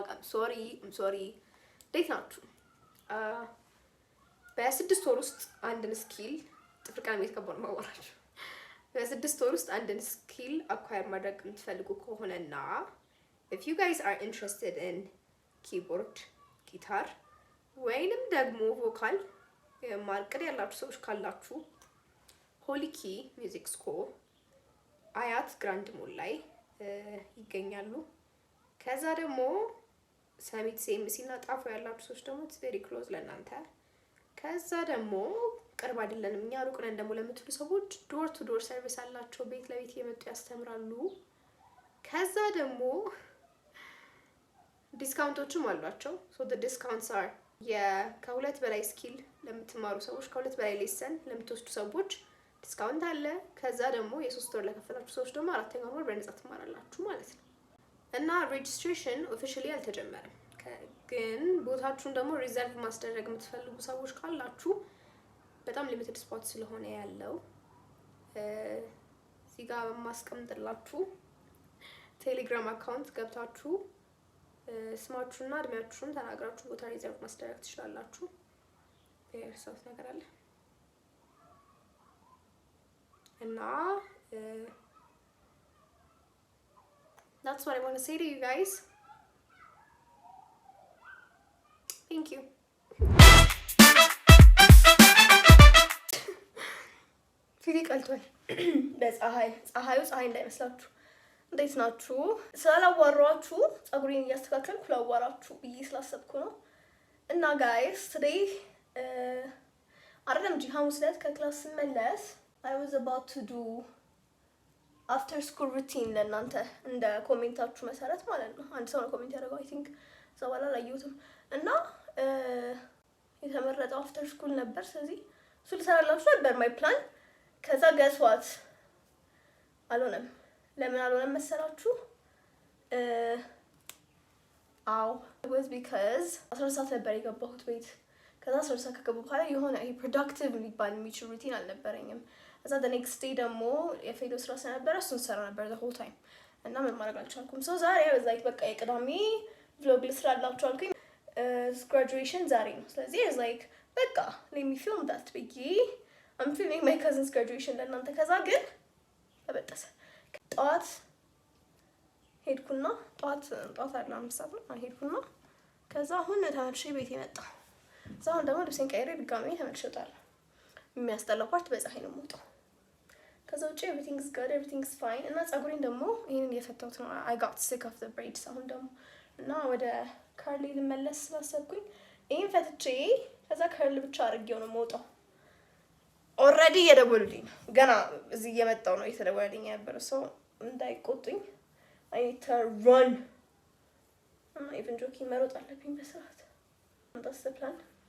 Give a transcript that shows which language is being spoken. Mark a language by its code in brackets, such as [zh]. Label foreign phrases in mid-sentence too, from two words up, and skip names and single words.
[en] I'm sorry. Take not true. [am] በስድስት ወር ውስጥ አንድን ስኪል ጥፍር ቀለም የተቀባው ነው ማወራችሁ። በስድስት ወር ውስጥ አንድን ስኪል አኳየር ማድረግ የምትፈልጉ ከሆነና [en] if you guys are interested in keyboard, guitar [am] ወይንም ደግሞ ቮካል ማርቀድ ያላችሁ ሰዎች ካላችሁ ሆሊኪ ሚውዚክ ስኩል አያት ግራንድ ሞል ላይ ይገኛሉ። ከዛ ደግሞ ሰሚት ሲኤምሲ እና ጣፎ ያላችሁ ሰዎች ደግሞ [en] it's very close [am] ለእናንተ። ከዛ ደግሞ ቅርብ አይደለንም እኛ ሩቅ ነን ደግሞ ለምትሉ ሰዎች [en] door to door service [am] አላቸው። ቤት ለቤት እየመጡ ያስተምራሉ። ከዛ ደግሞ ዲስካውንቶችም አሏቸው። [en] so the discounts are [am] ከሁለት በላይ ስኪል ለምትማሩ ሰዎች ከሁለት በላይ ሌሰን ለምትወስዱ ሰዎች ዲስካውንት አለ። ከዛ ደግሞ የሶስት ወር ለከፈላችሁ ሰዎች ደግሞ አራተኛው ወር በነፃ ትማራላችሁ ማለት ነው። እና ሬጂስትሬሽን ኦፊሻሊ አልተጀመረም። ግን ቦታችሁን ደግሞ ሪዘርቭ ማስደረግ የምትፈልጉ ሰዎች ካላችሁ በጣም [en] limited spot [am] ስለሆነ ያለው እዚህ ጋር ማስቀምጥላችሁ ቴሌግራም አካውንት ገብታችሁ ስማችሁና እድሜያችሁን ተናግራችሁ ቦታ ሪዘርቭ ማስደረግ ትችላላችሁ። የርሳውት ነገር አለ እና [en] that's what I want to say to you guys. Thank you. [am] ፊት ቀልቷል በፀሐዩ ፀሐይ እንዳይመስላችሁ። እንዴት ናችሁ? ስላላዋራችሁ ፀጉሬን እያስተካከልኩ ላዋራችሁ ብዬ ስላሰብኩ ነው። እና [en] guys today [am] አይደለም እንጂ ሐሙስ ዕለት ከክላስ ስመለስ [en] I was about to do after school routine [am] ለእናንተ እንደ ኮሜንታችሁ መሰረት ማለት ነው። አንድ ሰው ነው ኮሜንት ያደረገው [en] I think [am] ዘባላ ላየሁትም እና የተመረጠው [en] after school [am] ነበር። ስለዚህ እሱ ልሰራላችሁ ነበር [en] my plan። [am] ከዛ [en] guess what [am] አልሆነም። ለምን አልሆነም መሰላችሁ? [en] it was because [am] 10 ሰዓት ነበር የገባሁት ቤት። ከዛ 10 ሰዓት ከገባሁ በኋላ የሆነ productive ሊባል የሚችል ሩቲን አልነበረኝም። ከዛ [en] the next day [am] ደግሞ የፌዶ ስራ ስለነበረ እሱን ሰራ ነበር [en] the whole time [am] እና ምን ማድረግ አልቻልኩም። so [en] ዛሬ I was like [am] በቃ የቅዳሜ vlog ልስራላችሁ አልኩኝ። graduation ዛሬ ነው። ስለዚህ [en] I was like በቃ let me film that ብዬ I'm filming my cousin's graduation [am] ለእናንተ። ከዛ ግን ተበጠሰ። ጠዋት ሄድኩና ጠዋት አይደለም 5 ሰዓት ነው ሄድኩና ከዛ አሁን ተመልሼ ቤት የመጣሁ። ከዛ አሁን ደግሞ ልብሴን ቀይሬ ድጋሜ ተመልሼ እወጣለሁ። የሚያስጠላው ፓርት በፀሐይ ነው የምወጣው። ከዛ ውጪ [en] everything is good, everything is fine። [am] እና ፀጉሬን ደግሞ ይሄንን እየፈታሁት ነው። [en] I got sick of the braids [am] አሁን ደግሞ እና ወደ ከርሊ ልመለስ ስላሰብኩኝ ይሄን ፈትቼ ከዛ ከርል ብቻ አድርጌው ነው የምወጣው። ኦልሬዲ እየደወሉልኝ ነው። ገና እዚህ እየመጣሁ ነው እየተደወለልኝ የነበረው ሰው እንዳይቆጡኝ [en] I need to run [am] እና ኢቭን ጆኪ መሮጥ አለብኝ በሰዓት [en] that's the plan